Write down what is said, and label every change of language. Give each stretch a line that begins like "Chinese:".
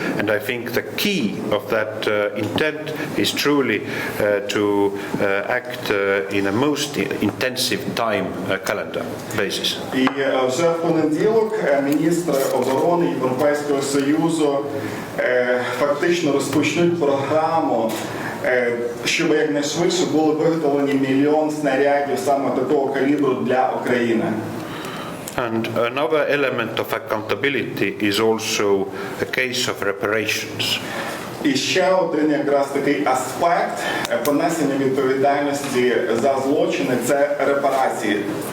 English: And I think the key of that intent is truly to act in a most intensive time calendar basis.
Ukrainian: І вже в понеділок міністри оборони Європейського Союзу фактично розпочнуть програму, щоб якнайшвидше були виготовлені 1 мільйон снарядів саме такого калібру для України.
English: And another element of accountability is also a case of reparations.
Ukrainian: І ще один якраз такий аспект понесення відповідальності за злочини – це репарації.